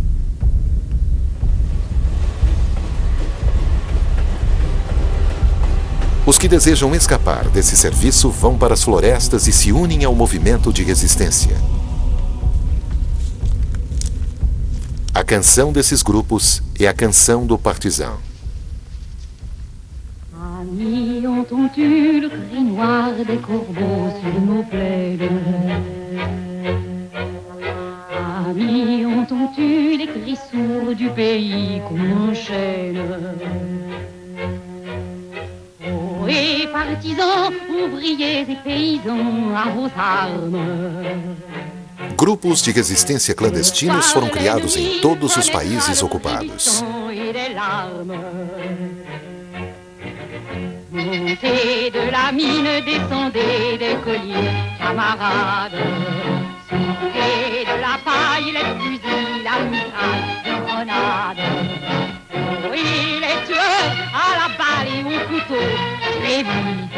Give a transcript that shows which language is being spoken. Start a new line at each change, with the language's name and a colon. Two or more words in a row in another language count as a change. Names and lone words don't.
Portuguese: Os que desejam escapar desse serviço vão para as florestas e se unem ao movimento de resistência. A canção desses grupos é a canção do Partizan.
French: Amis, entends-tu le cri noir des corbeaux sur nos plaines? Amis, entends-tu les cris sourds du pays qu'on enchaîne? Oh, et partisans, ouvriers et paysans, à vos armes.
Portuguese: Grupos de resistência clandestinos foram criados em todos os países ocupados.
French: Montez de la mine, descendez des colliers, camarades. Sortez de la paille, les fusils, la mitraille, les grenades. Oui, les tueurs à la balle et au couteau, très vite.